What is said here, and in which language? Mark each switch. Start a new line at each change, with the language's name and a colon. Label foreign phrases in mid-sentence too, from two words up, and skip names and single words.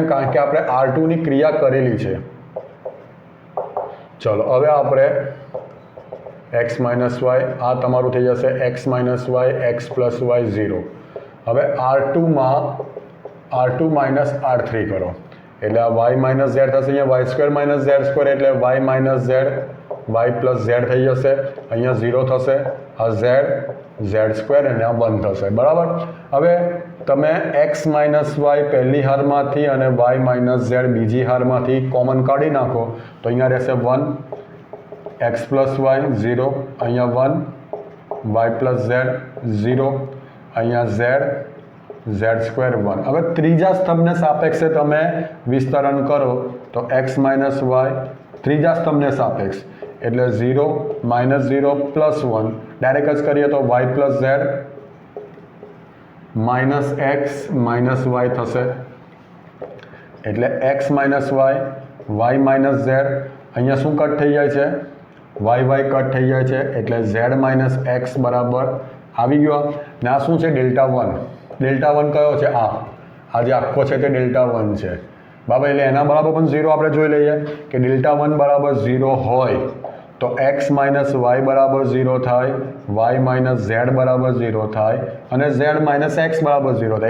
Gujarati: કારણ કે આપણે R2ની ક્રિયા કરેલી છે. ચલો હવે આપણે x - y આ તમારું થઈ જશે x - y x + y 0. હવે R2 માં R2 - R3 કરો એટલે આ y - z થશે. અહીંયા y² - z² એટલે y - z y + z થઈ જશે. અહીંયા 0 થશે, આ z z² અને આ 1 થશે. બરાબર, હવે તમે x - y પહેલી હારમાંથી અને y - z બીજી હારમાંથી કોમન કાઢી નાખો તો અહીંયા રહેશે 1 x + y 0, અહીંયા 1 y + z 0, અહીંયા z z² 1. હવે ત્રીજા સ્તંભને સાપેક્ષે તમે વિસ્તરણ કરો તો x - y ત્રીજા સ્તંભને સાપેક્ષ એટલે 0 - 0 + 1. ડાયરેક્ટ જ કરીએ તો y + z - x - y થશે. એટલે x - y y - z અહીંયા શું કટ થઈ જાય છે? y કટ થઈ જાય છે એટલે z - x બરાબર આવી ગયો. ને આ શું છે? Δ1. Δ1 કયો છે? આ જે આખો છે તે Δ1 છે. બરાબર, એટલે એના બરાબર પણ 0 આપણે જોઈ લઈએ કે Δ1 બરાબર 0 હોય તો x - y બરાબર 0 થાય, y - z બરાબર 0 થાય અને z - x બરાબર 0 થાય.